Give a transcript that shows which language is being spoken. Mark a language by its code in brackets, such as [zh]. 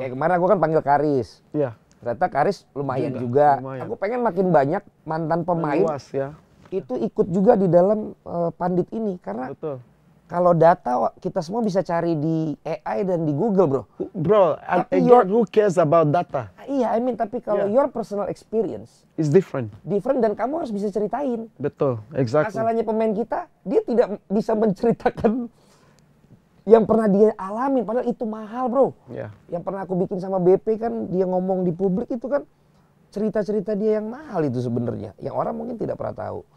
[id] Kayak kemarin aku kan panggil Karis. Iya. Ternyata Karis lumayan juga. Aku pengen makin banyak mantan pemain itu ikut juga di dalam pandit ini karena kalau data kita semua bisa cari di AI dan di Google, bro. [en] Bro, who cares about data? [id] Iya, [en] I mean [id] tapi kalau [en] your personal experience is different [id] dan kamu harus bisa ceritain. Betul, [en] exactly. [id] Masalahnya pemain kita, dia tidak bisa menceritakan yang pernah dia alami, padahal itu mahal, bro. Yang pernah aku bikin sama BP kan, dia ngomong di publik itu kan cerita-cerita dia yang mahal itu sebenarnya, yang orang mungkin tidak pernah tahu.